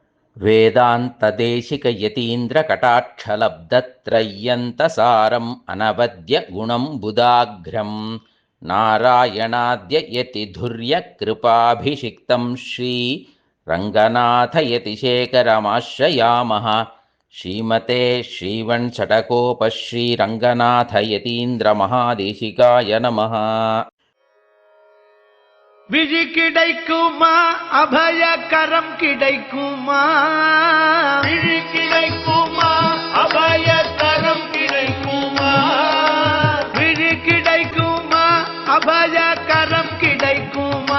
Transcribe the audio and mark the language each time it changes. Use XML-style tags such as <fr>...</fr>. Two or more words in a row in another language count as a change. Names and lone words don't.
<sa>वेदान्तदेशिकयतीन्द्रकटाक्षलब्धत्रय्यन्तसारम् अनवद्यगुणं बुधाग्र्यं नारायणाद्ययतिधुर्यकृपाभिषिक्तं श्रीरङ्गनाथयतिशेखरमाश्रयामः। श्रीमते श्रीवंशटकोपश्रीरङ्गनाथयतीन्द्रमहादेशिकाय नमः।</sa> <ta>விழி கிடைக்குமா அபயகரம் கிடைக்குமா? விழி கிடைக்குமா அபயகரம் கிடைக்குமா? விழி கிடைக்குமா அபயகரம் கிடைக்குமா?</ta>